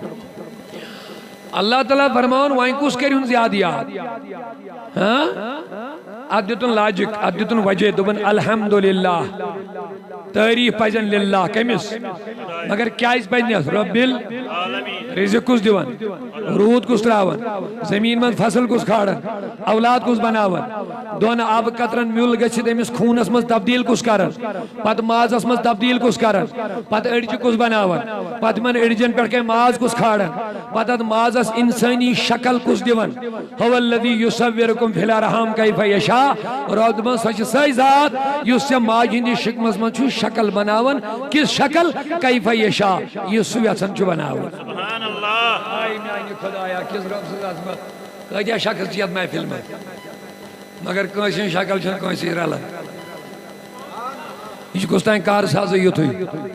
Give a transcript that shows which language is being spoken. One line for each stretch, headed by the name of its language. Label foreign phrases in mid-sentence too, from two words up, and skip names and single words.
Kashmiri: اللہ تعالیٰ فرماوان وۄنۍ کُس کَرِہُن زیادٕ یاد اتھ دِتُن لاجِک اتھ دِتُن وجہ دوٚپُن الحمدُاللہ تعریٖف پزن للہ کٔمِس مگر کیٛازِ پزنس رۄبِل رِزق کُس دِوان روٗد کُس تراوان زمیٖن منٛز فصل کُس کھالان اولاد کُس بناوان دۄن آبہٕ قطرن میُل گٔژھِتھ أمِس خوٗنس منٛز تبدیٖل کُس کران پتہٕ مازس منٛز تبدیٖل کُس کران پتہٕ أڑجہِ کُس بناوان پتہٕ یِمن أڑجن پٮ۪ٹھ کَنہِ ماز کُس کھالان پتہٕ اتھ مازس انسٲنی شکل کُس دِوان
Arabic: هو الذی یُصوِرکُم فی الارحام کیف یشاء
Kashmiri: رۄب دپان سۄ چھِ سۄے ذات یُس ژےٚ ماجہِ ہٕنٛدِس شِکمس منٛز چھُ شکل بناوان کِژھ شکل
Arabic: کیف یشاء
Kashmiri: یُس سُہ یژھان چھُ بناوُن
Arabic: سبحان اللہ
Kashmiri: آے میانہِ خۄدایا کِژھ رۄب سٕنٛز عظمت کۭتیاہ شخص چھِ یتھ محفِل منٛز مگر کٲنٛسہِ ہٕنٛز شکل چھنہٕ کٲنٛسہِ سۭتۍ رلان یہِ چھُ کُس تانۍ کارسازٕے یُتھُے یہِ